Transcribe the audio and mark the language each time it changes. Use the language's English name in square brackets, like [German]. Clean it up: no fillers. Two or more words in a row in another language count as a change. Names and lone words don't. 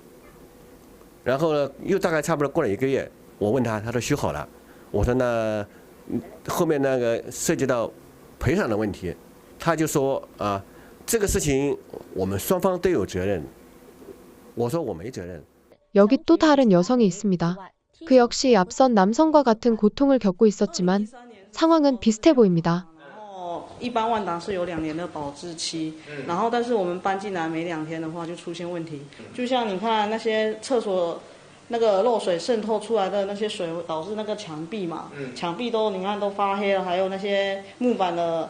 [Chinese] 然后呢，又大概差不多过了1个月，我问他，他说修好了。我说那后面那个涉及到赔偿的问题。他就说啊，这个事情我们双方都有责任。我说我没责任。 [Korean] 여기 또 다른 여성이 있습니다. 그 역시 앞선 남성과 같은 고통을 겪고 있었지만 상황은 비슷해 보입니다. [Chinese] 一般万达是有2年的保质期，然后但是我们搬进来没2天的话就出现问题，就像你看那些厕所那个漏水渗透出来的那些水，导致那个墙壁嘛，墙壁都你看都发黑了，还有那些木板的。